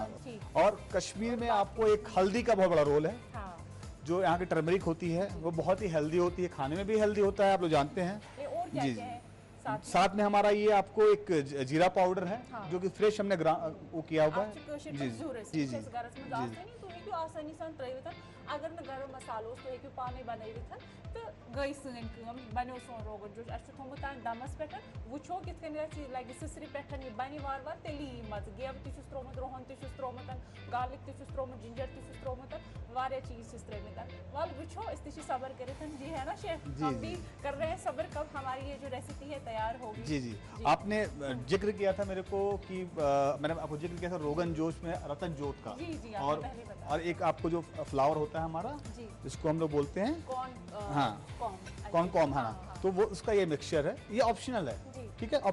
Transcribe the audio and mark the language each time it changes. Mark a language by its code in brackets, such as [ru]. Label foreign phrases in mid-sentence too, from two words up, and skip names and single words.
[hi] और कश्मीर में आपको एक हल्दी का बहुत बड़ा रोल है, जो यहाँ की टर्मरिक होती है वो बहुत ही हेल्दी होती है, खाने में भी हेल्दी होता है, आप लोग जानते हैं। और और क्या क्या है साथ में हमारा ये आपको एक जीरा पाउडर है, हाँ। जो कि फ्रेश हमने वो किया हुआ है। [ks] जी जी आसानी सान त्रित अगर न गरम मसालो तो हेकु पानी बनैवित तो गई सन कम बनो सोन रोगन जोश अस थोमुत दमस पे वुचो कित कन लगे सिसरी पे ये बनी वार वार तेली मत गेव तिस त्रोमुत रोहन तिस त्रोमुत गार्लिक तिस त्रोमुत जिंजर तिस त्रोमुत वारे चीज तिस त्रेमित वाल वुचो इस तिस सबर करित जी [hi] है ना शेफ हम भी कर रहे हैं सबर कब हमारी ये जो रेसिपी है तैयार होगी। जी जी आपने जिक्र किया था मेरे को कि मैंने आपको जिक्र किया था रोगन जोश में रतन जोत का। जी जी और एक आपको जो फ्लावर होता है हमारा जिसको हम लोग बोलते हैं कॉर्न, हाँ, तो वो उसका ये मिक्सचर है, ये ऑप्शनल है, ठीक है।